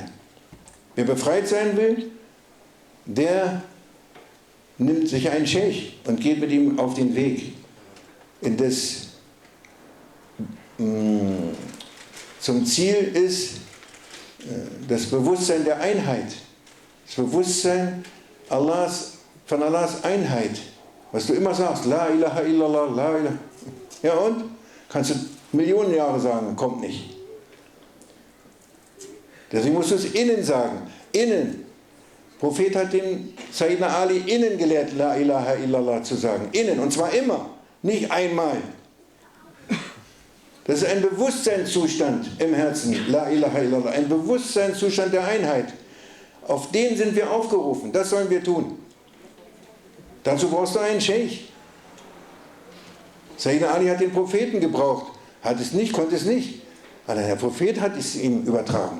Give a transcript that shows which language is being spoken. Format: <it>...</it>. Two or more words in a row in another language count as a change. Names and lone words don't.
<de>Wer befreit sein will, der nimmt sich einen Scheich und geht mit ihm auf den Weg in das zum Ziel ist das Bewusstsein der Einheit. Das Bewusstsein von Allahs Einheit. Was du immer sagst,</de> <ar>لا إله إلا الله، لا إله.</ar> <de>Ja und? Kannst du Millionen Jahre sagen, kommt nicht. Deswegen musst du es innen sagen. Innen. Der Prophet hat den Sayyidina Ali innen gelehrt,</de> <ar>لا إله إلا الله</ar> <de>zu sagen. Innen. Und zwar immer. Nicht einmal. Das ist ein Bewusstseinszustand im Herzen.</de> <ar>لا إله إلا الله.</ar> <de>Ein Bewusstseinszustand der Einheit. Auf den sind wir aufgerufen. Das sollen wir tun. Dazu brauchst du einen Scheich. Sayyidina Ali hat den Propheten gebraucht. Hat es nicht, konnte es nicht. Aber der Prophet hat es ihm übertragen.</de>